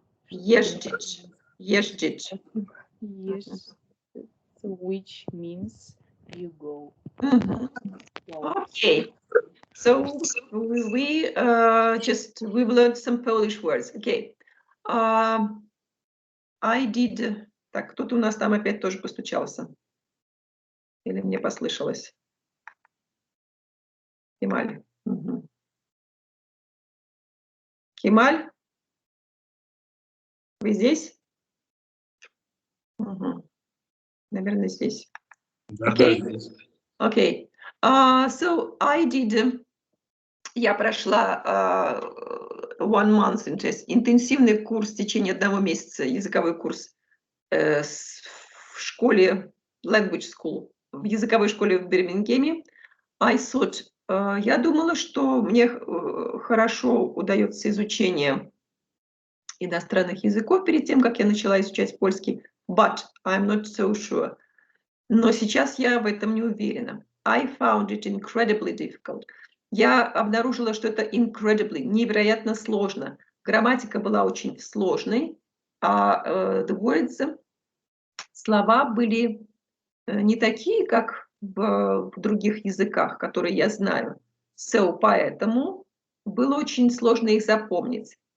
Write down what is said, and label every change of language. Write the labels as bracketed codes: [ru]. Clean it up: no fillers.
[pl] Jeździć. [en] yes, which means you go. Wow. Okay. So we've learned some Polish words. Okay. I did. [ru] Так, кто-то у нас там опять тоже постучался. Или мне послышалось? Кемаль. Угу. Кемаль? Вы здесь? Угу. Наверное, здесь. Okay. Okay. [en] So I did. [ru] Я прошла [en] 1 month [ru] интенсивный курс в течение 1 месяца, языковой курс в школе, [en] language school, [ru] в языковой школе в Бирмингеме. Я думала, что мне хорошо удается изучение иностранных языков перед тем, как я начала изучать польский, [en] but I'm not so sure. [ru] Но сейчас я в этом не уверена. [en] I found it incredibly difficult. [ru] Я обнаружила, что это incredibly, невероятно сложно. грамматика была очень сложной, а [en] the words, [ru] слова были не такие, как в других языках, которые я знаю. So, поэтому было очень сложно их запомнить.